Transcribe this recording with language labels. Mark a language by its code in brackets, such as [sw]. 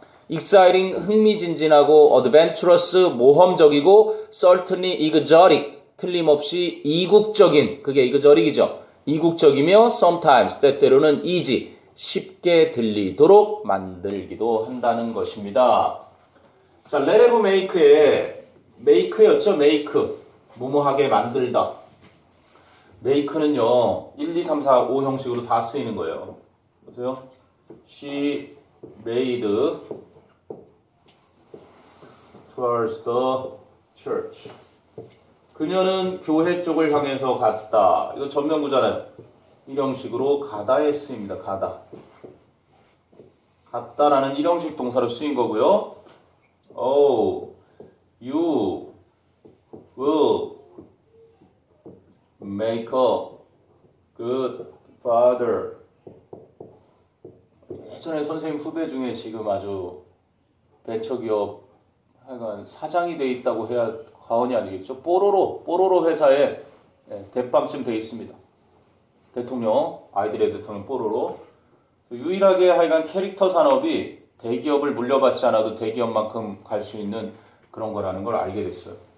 [ko] exciting, 흥미진진하고 adventurous, 모험적이고 [en] certainly exotic, [ko] 틀림없이 이국적인, 그게 exotic이죠. 이국적이며 sometimes, 때때로는 easy, 쉽게 들리도록 만들기도 한다는 것입니다. 자, let have make에 make였죠. make, 뭐뭐하게 만들다. make는요 1, 2, 3, 4, 5 형식으로 다 쓰이는 거예요. 보세요. [en] She made towards the church. [ko] 그녀는 교회 쪽을 향해서 갔다. 이거 전면구잖아요. 일형식으로 가다에 쓰입니다. 가다. 갔다라는 일형식 동사로 쓰인 거고요. [en] Oh, you will make a good father. [ko] 예전에 선생님 후배 중에 지금 아주 벤처기업 하여간 사장이 돼 있다고 해야 과언이 아니겠죠. 뽀로로 회사에 대빵쯤 돼 있습니다. 대통령, 아이들의 대통령 뽀로로. 유일하게 하여간 캐릭터 산업이 대기업을 물려받지 않아도 대기업만큼 갈 수 있는 그런 거라는 걸 알게 됐어요.